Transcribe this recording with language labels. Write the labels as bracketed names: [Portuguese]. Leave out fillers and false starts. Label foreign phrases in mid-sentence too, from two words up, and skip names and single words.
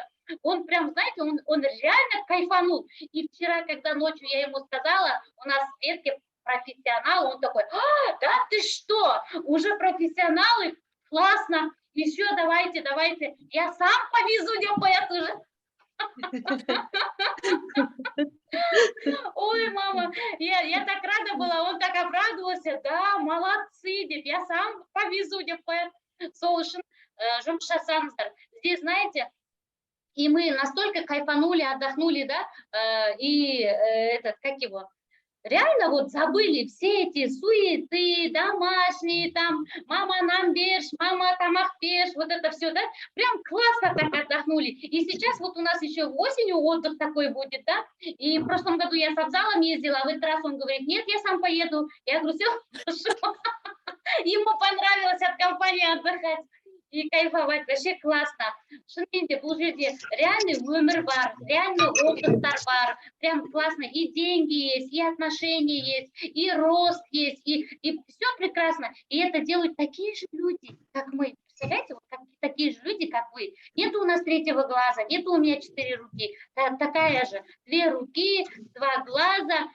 [Russian] Он прям, знаете, он реально кайфанул. И вчера, когда ночью я ему сказала, у нас в Светке профессионал, он такой, да ты что, уже профессионалы, классно, еще давайте, я сам повезу, поэт уже. Ой, мама, я так рада была, он так обрадовался, да, молодцы, деп, я сам повезу, [Kazakh] деп, сол үшін жұмыс жасаңыздар. [Russian] Здесь, знаете, и мы настолько кайфанули, отдохнули, да, и как его, реально вот забыли все эти суеты, домашние, там, мама нам берешь, мама тамақ берешь, вот это все, да, прям классно так отдохнули. И сейчас вот у нас еще осенью отдых такой будет, да, и в прошлом году я с Абзалом ездила, а в этот раз он говорит, нет, я сам поеду. Я говорю, все, хорошо. Ему понравилось от компании отдыхать. И кайфовать, вообще классно. [Kazakh] Шынымен де бұл жерде реальный өмір бар, реальный отдыхтар бар, [Russian] прям классно. И деньги есть, и отношения есть, и рост есть, и все прекрасно. И это делают такие же люди, как мы. Представляете, вот такие же люди, как вы. Нету у нас третьего глаза, нету у меня 4 руки. Такая же, 2 руки, 2 глаза.